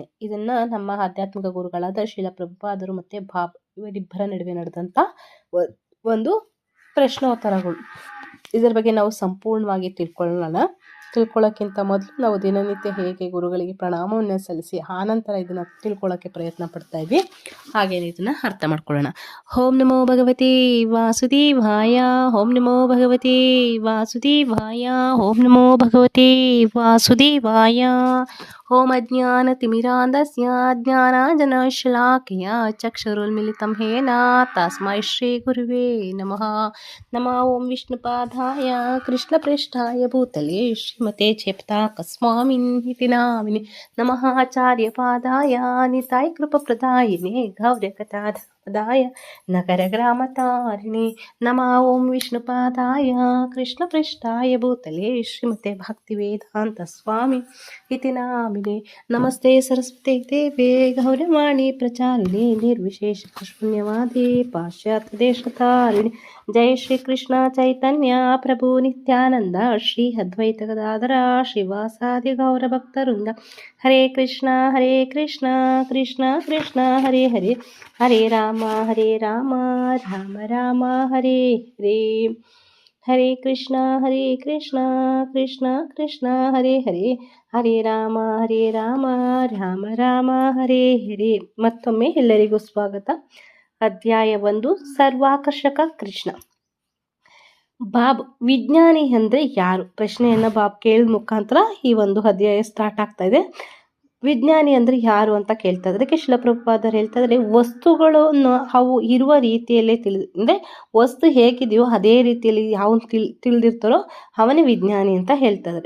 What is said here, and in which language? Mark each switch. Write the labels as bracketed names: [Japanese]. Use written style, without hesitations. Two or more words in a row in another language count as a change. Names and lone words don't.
[Kannada] ಇದನ್ನು ನಮ್ಮ ಆಧ್ಯಾತ್ಮಿಕ ಗುರುಗಳಾದ ಶ್ರೀಲ ಪ್ರಭುಪಾದರು ಮತ್ತು ಬಾಬ್ ಇವರಿಬ್ಬರ ನಡುವೆ ನಡೆದಂಥ ಒಂದು ಪ್ರಶ್ನೋತ್ತರಗಳು. ಇದರ ಬಗ್ಗೆ ನಾವು ಸಂಪೂರ್ಣವಾಗಿ ತಿಳ್ಕೊಳ್ಳೋಕ್ಕಿಂತ ಮೊದಲು ನಾವು ದಿನನಿತ್ಯ ಹೇಗೆ ಗುರುಗಳಿಗೆ ಪ್ರಣಾಮವನ್ನು ಸಲ್ಲಿಸಿ ಆನಂತರ ಇದನ್ನು ತಿಳ್ಕೊಳ್ಳೋಕ್ಕೆ ಪ್ರಯತ್ನ ಪಡ್ತಾ ಇದ್ವಿ. ಹಾಗೇನೆ ಇದನ್ನು ಅರ್ಥ ಮಾಡ್ಕೊಳ್ಳೋಣ. [Sanskrit] ಓಂ ನಮೋ ಭಗವತಿ ವಾಸುದೇವಾಯ, ಓಂ ನಮೋ ಭಗವತಿ ವಾಸುದೇವಾಯ, ಓಂ ನಮೋ ಭಗವತಿ ವಾಸುದೇವಾಯ. ಓಂ ಅಜ್ಞಾನತಿಮಿರಾಂಧಸ್ಯ ಜ್ಞಾನಾಂಜನಶಲಾಕಯ ಚಕ್ಷುರುನ್ಮಿಲಿತಂ ಯೇನ ತಸ್ಮೈ ಶ್ರೀ ಗುರುವೇ ನಮಃ. ನಮಃ ಓಂ ವಿಷ್ಣುಪಾದಾಯ ಕೃಷ್ಣಪ್ರೇಷ್ಠಾಯ ಭೂತಲೆ ಶ್ರೀಮತೆ ಚೇಪ್ತಾಕಸ್ವಾಮಿನ್ ನಾಮಿನಿ. ನಮಃ ಆಚಾರ್ಯಪಾದಾಯ ನಿತಾಯ ಕೃಪಪ್ರದಾಯಿನೇ ಗೌರ್ಯಕಥಾದಾಯ ನಗರ ಗ್ರಾಮತಾರಿಣಿ. ನಮಃ ಓಂ ವಿಷ್ಣುಪಾದಾಯ ಕೃಷ್ಣಪ್ರೇಷ್ಠಾಯ ಭೂತಲೆ ಶ್ರೀಮತೆ ಭಕ್ತಿವೇದಾಂತ ಸ್ವಾಮಿ ಇತಿ ನಾಮಿನೇ. ನಮಸ್ತೆ ಸರಸ್ವತಿ ದೇವೇ ಗೌರವಾಣಿ ಪ್ರಚಾರಿಣಿ ನಿರ್ವಿಶೇಷ ಶೂನ್ಯವಾದಿ ಪಾಶ್ಚಾತ್ಯ ದೇಶತಾರಿಣಿ. ಜೈ ಶ್ರೀ ಕೃಷ್ಣ ಚೈತನ್ಯ ಪ್ರಭು ನಿತ್ಯಾನಂದ ಶ್ರೀ ಅದ್ವೈತ ಗದಾಧರ ಶ್ರೀವಾಸಾದಿ ಗೌರ ಭಕ್ತವೃಂದ. ಹರೇ ಕೃಷ್ಣ ಕೃಷ್ಣ ಕೃಷ್ಣ ಹರೇ ಹರೇ, ಹರೇ ರಾಮ ರಾಮ ರಾಮ ಹರೇ ಹರೇ. ಹರೇ ಕೃಷ್ಣ ಕೃಷ್ಣ ಕೃಷ್ಣ ಹರೇ ಹರೇ, ಹರೇ ರಾಮ ರಾಮ ರಾಮ ಹರೇ ಹರೇ. [Kannada] ಮತ್ತೊಮ್ಮೆ ಎಲ್ಲರಿಗೂ ಸ್ವಾಗತ. ಅಧ್ಯಾಯ 1, ಸರ್ವಾಕರ್ಷಕ ಕೃಷ್ಣ. ಬಾಬ್ ವಿಜ್ಞಾನಿ ಅಂದರೆ ಯಾರು ಪ್ರಶ್ನೆಯನ್ನು ಬಾಬ್ ಕೇಳಿದ ಮುಖಾಂತರ ಈ ಒಂದು ಅಧ್ಯಾಯ ಸ್ಟಾರ್ಟ್ ಆಗ್ತಾ ಇದೆ. ವಿಜ್ಞಾನಿ ಅಂದರೆ ಯಾರು ಅಂತ ಕೇಳ್ತಾ ಇದ್ದಾರೆ. ಶ್ರೀಲ ಪ್ರಭುಪಾದರು ಹೇಳ್ತಾ ಇದ್ದಾರೆ, ವಸ್ತುಗಳನ್ನು ಅವು ಇರುವ ರೀತಿಯಲ್ಲೇ ಅಂದರೆ ವಸ್ತು ಹೇಗಿದೆಯೋ ಅದೇ ರೀತಿಯಲ್ಲಿ ಯಾವನು ತಿಳಿದಿರ್ತಾರೋ ಅವನೇ ವಿಜ್ಞಾನಿ ಅಂತ ಹೇಳ್ತಾ ಇದ್ದಾರೆ.